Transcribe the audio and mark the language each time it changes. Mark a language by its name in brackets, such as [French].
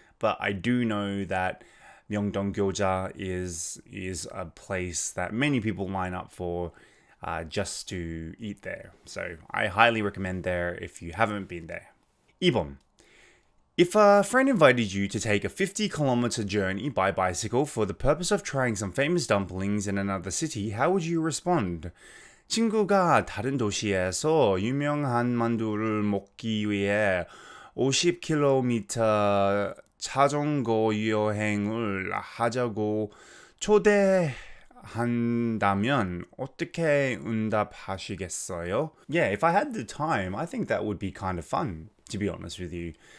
[English] But I do know that Myeongdong Gyoja is a place that many people line up for just to eat there. So I highly recommend there if you haven't been there. [Korean] 2번. [English] If a friend invited you to take a 50-kilometer journey by bicycle for the purpose of trying some famous dumplings in another city, how would you respond? [Korean] 친구가 다른 도시에서 유명한 만두를 먹기 위해 50km 자전거 여행을 하자고 초대한다면 어떻게 응답하시겠어요? [English] Yeah, if I had the time, I think that would be kind of fun, to be honest with you.